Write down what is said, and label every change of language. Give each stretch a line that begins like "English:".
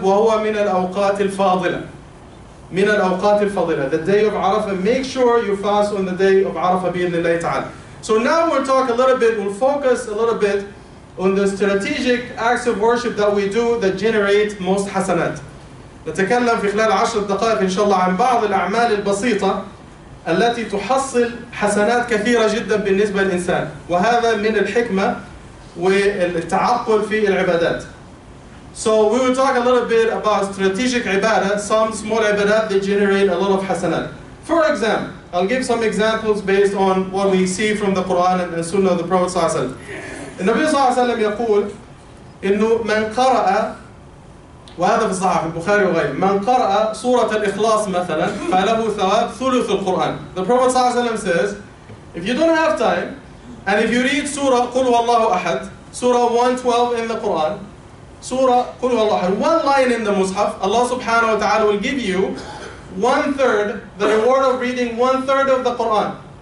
Arabic: وَهُوَ مِنَ الْأَوْقَاتِ الْفَاضِلَةِ مِنَ الْأَوْقَاتِ الْفَاضِلَةِ.
English: The day of Arafah, make sure you fast on the day of Arafah bi'idhnillahi ta'ala. So now we'll talk a little bit, we'll focus a little bit on the strategic acts of worship that we do that generate most hasanat.
Arabic: نتكلم في خلال 10 دقائق إن شاء الله عن بعض الأعمال البسيطة التي تحصل حسنات كثيرة جدا بالنسبة للإنسان. وهذا من الحكمة والتعقل في العبادات. So we will talk a little bit about strategic ibadah, some small ibadah that generate a lot of hasanat.
English: For example, I'll give some examples based on what we see from the Quran and Sunnah of the Prophet صلى الله عليه وسلم.
Arabic: النبي صلى الله عليه وسلم يقول إنه من قرأ، وهذا في الصحيح البخاري وغيره، من قرأ سورة الإخلاص مثلا فله ثواب ثلث القرآن.
English: The Prophet صلى الله عليه وسلم says, if you don't have time, and if you read Surah
Arabic: قل هو الله أحد,
English: Surah 112 in the Quran, Surah قل هو الله أحد, one line in the Mus'haf, Allah subhanahu wa ta'ala will give you 1/3, the reward of reading 1/3 of the Quran.